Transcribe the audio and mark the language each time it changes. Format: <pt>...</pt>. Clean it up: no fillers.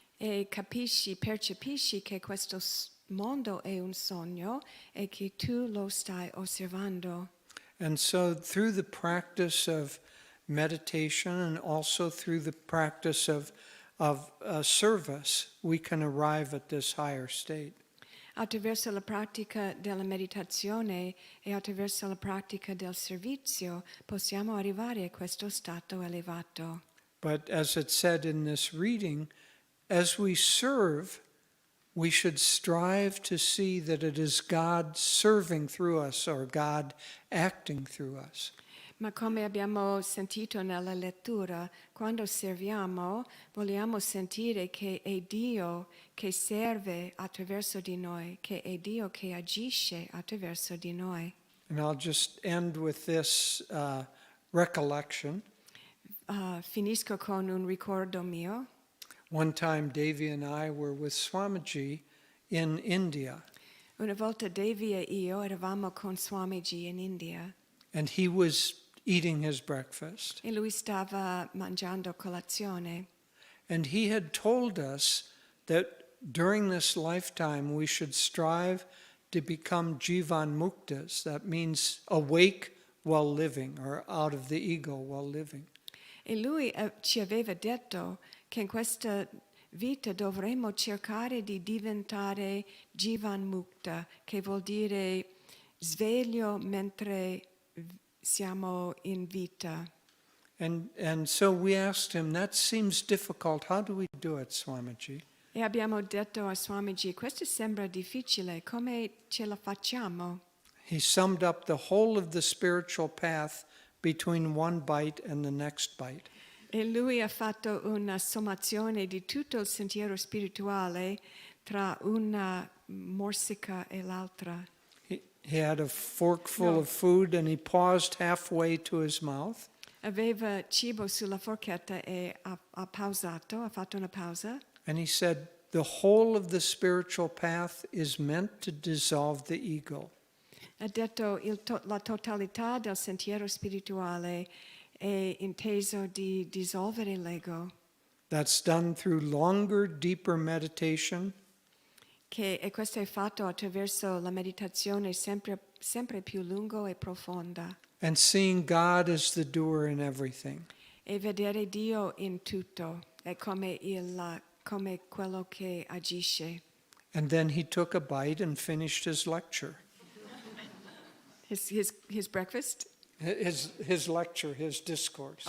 <it>E percepisci che questo mondo è un sogno e che tu lo stai osservando.</it> <en>And so through the practice of meditation and also through the practice of service, we can arrive at this higher state.</en> <it>Attraverso la pratica della meditazione e attraverso la pratica del servizio possiamo arrivare a questo stato elevato.</it> <en>But as it said in this reading, as we serve, we should strive to see that it is God serving through us or God acting through us.</en> <it>Ma come abbiamo sentito nella lettura, quando serviamo vogliamo sentire che è Dio che serve attraverso di noi, che è Dio che agisce attraverso di noi.</it> <en>And I'll just end with this recollection.</en> <it>Finisco con un ricordo mio.</it> <en>One time Devi and I were with Swamiji in India,</en> <it>Una volta Devi e io eravamo con Swamiji in India</it> <en>and he was eating his breakfast.</en> <it>e lui stava mangiando colazione.</it> <en>And he had told us that during this lifetime we should strive to become jivan muktas. That means awake while living, or out of the ego while living.</en> <it>E lui ci aveva detto che in questa vita dovremmo cercare di diventare jivan mukta, che vuol dire sveglio mentre siamo in vita.</it> <en>And so we asked him, that seems difficult. How do we do it, Swamiji?</en> <it>E abbiamo detto a Swamiji, questo sembra difficile, come ce la facciamo?</it> <en>He summed up the whole of the spiritual path between one bite and the next bite.</en> <it>E lui ha fatto una sommazione di tutto il sentiero spirituale tra una morsica e l'altra.</it> <en>He had a forkful of food and he paused halfway to his mouth.</en> <it>Aveva cibo sulla forchetta e ha pausato, ha fatto una pausa.</it> <en>And he said, the whole of the spiritual path is meant to dissolve the ego.</en> <it>Ha detto la totalità del sentiero spirituale è inteso di dissolvere l'ego,</it> <en>That's done through longer, deeper meditation,</en> <it>e questo è fatto attraverso la meditazione sempre più lunga e profonda,</it> <en>and seeing God as the doer in everything.</en> <it>e vedere Dio in tutto, è come quello che agisce.</it> <en>And then he took a bite and finished his lecture. His breakfast? His lecture, his discourse.</en>